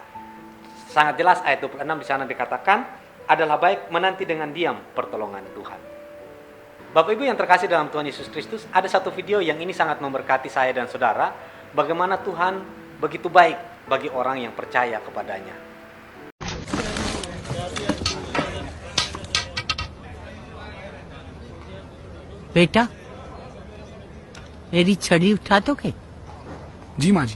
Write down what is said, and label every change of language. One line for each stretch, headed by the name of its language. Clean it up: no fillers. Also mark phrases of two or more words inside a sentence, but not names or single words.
Indonesian: Sangat jelas ayat 26 di sana dikatakan, adalah baik menanti dengan diam pertolongan Tuhan. Bapak Ibu yang terkasih dalam Tuhan Yesus Kristus, ada satu video yang ini sangat memberkati saya dan saudara, bagaimana Tuhan begitu baik bagi orang yang percaya kepadanya.
Hindi: बेटा मेरी छड़ी उठा दोगे? जी माँ जी।